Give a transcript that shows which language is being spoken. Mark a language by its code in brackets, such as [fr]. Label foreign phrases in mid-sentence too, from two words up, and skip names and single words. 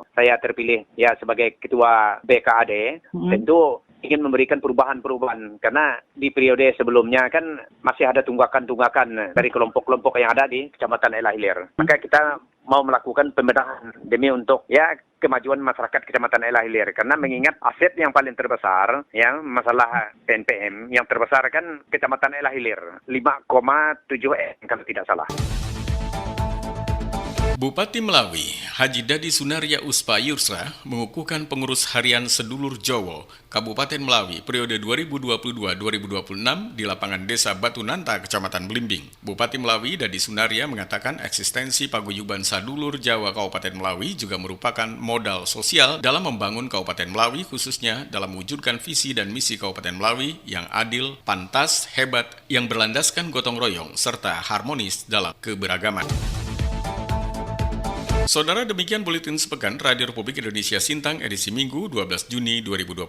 [id] Saya terpilih ya sebagai Ketua BKAD, tentu ingin memberikan perubahan-perubahan karena di periode sebelumnya kan masih ada tunggakan-tunggakan dari kelompok-kelompok yang ada di Kecamatan Ela Hilir. Maka kita mau melakukan pembenahan demi untuk kemajuan masyarakat Kecamatan Ela Hilir. Karena mengingat aset yang paling terbesar, masalah PNPM yang terbesar kan Kecamatan Ela Hilir, 5,7 M kalau tidak salah. Bupati Melawi, Haji Dadi Sunaria Uspa Yursra, mengukuhkan pengurus harian Sedulur Jowo, Kabupaten Melawi, periode 2022-2026 di lapangan Desa Batu Nanta, Kecamatan Belimbing. Bupati Melawi, Dadi Sunaria, mengatakan eksistensi Paguyuban Sadulur Jawa Kabupaten Melawi juga merupakan modal sosial dalam membangun Kabupaten Melawi, khususnya dalam mewujudkan visi dan misi Kabupaten Melawi yang adil, pantas, hebat, yang berlandaskan gotong royong, serta harmonis dalam keberagaman. Saudara, demikian Buletin Sepekan Radio Republik Indonesia Sintang edisi Minggu 12 Juni 2022.